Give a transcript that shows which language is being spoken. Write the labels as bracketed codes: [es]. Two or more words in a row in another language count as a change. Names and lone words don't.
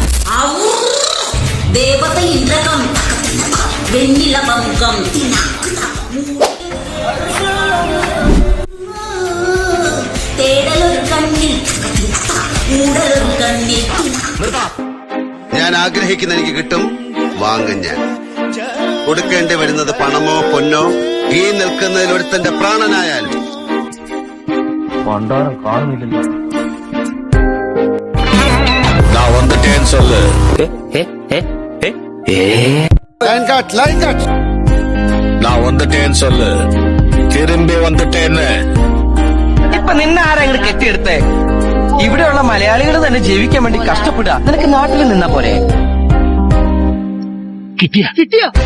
[ml] ദേവത ഇന്ദ്രകം വെണ്ണില പങ്കം തേടലൊരു കണ്ണിൽ മൂടലൊരു കണ്ണിൽ. ഞാൻ ആഗ്രഹിക്കുന്ന എനിക്ക് കിട്ടും, വാങ്ങും ഞാൻ. കൊടുക്കേണ്ടി വരുന്നത് പണമോ പൊന്നോ, ഈ നിൽക്കുന്നതിൽ ഒരുത്തന്റെ പ്രാണനായാലും. പണ്ടാരം കാണുന്നില്ലല്ലോ. [ta] நான் வந்துட்டேன்னு சொல்லு. நான் வந்துட்டேன்னு சொல்லு. திரும்பி வந்துட்டேன்னு. [ml] ഇപ്പൊ നിന്നെ ആരെങ്കിലും കെട്ടിയെടുത്തേ? ഇവിടെയുള്ള മലയാളികൾ തന്നെ ജീവിക്കാൻ വേണ്ടി കഷ്ടപ്പെടുക. നിനക്ക് നാട്ടിൽ നിന്നാ പോരെ? കിട്ടിയോ?